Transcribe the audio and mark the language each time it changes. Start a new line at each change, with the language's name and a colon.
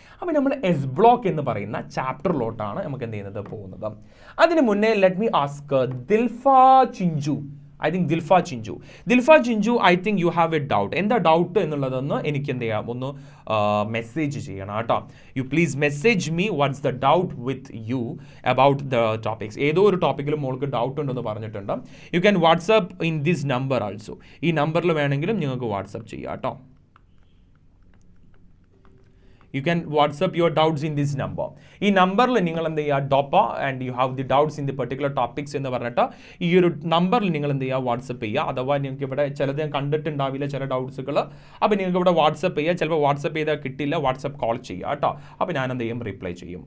Malayalam: അപ്പോൾ നമ്മൾ S block എന്ന് പറയുന്ന ചാപ്റ്ററിലോട്ടാണ് നമുക്ക് എന്ത് ചെയ്യുന്നത്, പോകുന്നത്. അതിന് മുന്നേ
English: let me ask
Malayalam: Dilfa Chinchu.
English: I think Dilfa Chinju, I think you have a doubt.
Malayalam: എന്താ ഡൗട്ട് എന്നുള്ളതെന്ന് എനിക്ക് എന്ത് ചെയ്യാം, ഒന്ന് മെസ്സേജ് ചെയ്യണം കേട്ടോ.
English: You please message me what's the doubt with you about the topics.
Malayalam: ഏതോ ഒരു ടോപ്പിക്കിലും മോൾക്ക് ഡൗട്ട് ഉണ്ടെന്ന് പറഞ്ഞിട്ടുണ്ട്.
English: You can WhatsApp in this number also.
Malayalam: ഈ നമ്പറിൽ വേണമെങ്കിലും നിങ്ങൾക്ക് വാട്സ്ആപ്പ് ചെയ്യാം കേട്ടോ.
English: You can WhatsApp your doubts in this number.
Malayalam: ഈ നമ്പറിൽ നിങ്ങൾ എന്ത് ചെയ്യുക, DOPA
English: and you have the doubts in the particular topics
Malayalam: എന്ന് പറഞ്ഞിട്ട് ഈ ഒരു നമ്പറിൽ നിങ്ങൾ എന്ത് ചെയ്യുക, വാട്സപ്പ് ചെയ്യുക. അഥവാ നിങ്ങൾക്ക് ഇവിടെ ചിലത് ഞാൻ കണ്ടിട്ടുണ്ടാവില്ല ചില ഡൗട്ട്സുകൾ, അപ്പോൾ നിങ്ങൾക്ക് ഇവിടെ വാട്സപ്പ് ചെയ്യുക. ചിലപ്പോൾ വാട്സപ്പ് ചെയ്താൽ കിട്ടില്ല, വാട്സപ്പ് കോൾ ചെയ്യുക കേട്ടോ. അപ്പോൾ ഞാൻ എന്ത് ചെയ്യും, റിപ്ലൈ ചെയ്യും.